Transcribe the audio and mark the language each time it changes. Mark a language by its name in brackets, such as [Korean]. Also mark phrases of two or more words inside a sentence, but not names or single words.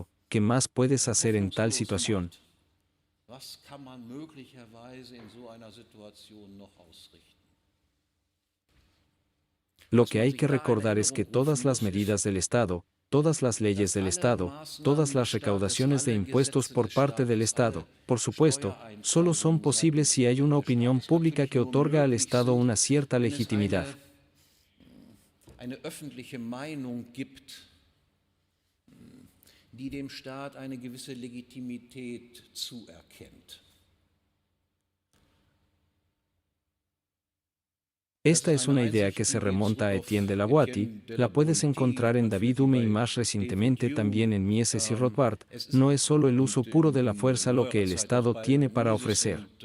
[Spanish] ¿Qué más puedes hacer en tal situación? Lo que hay que recordar es que todas las medidas del Estado, todas las leyes del Estado, todas las recaudaciones de impuestos por parte del Estado, por supuesto, solo son posibles si hay una opinión pública que otorga al Estado una cierta legitimidad. [German] Die dem Staat eine gewisse Legitimität zuerkennt. [Spanish] Esta es una idea que se remonta a Etienne de la Boétie, la puedes encontrar en David Hume y más recientemente también en Mises y Rothbard. No es solo el uso puro de la fuerza lo que el Estado tiene para ofrecer.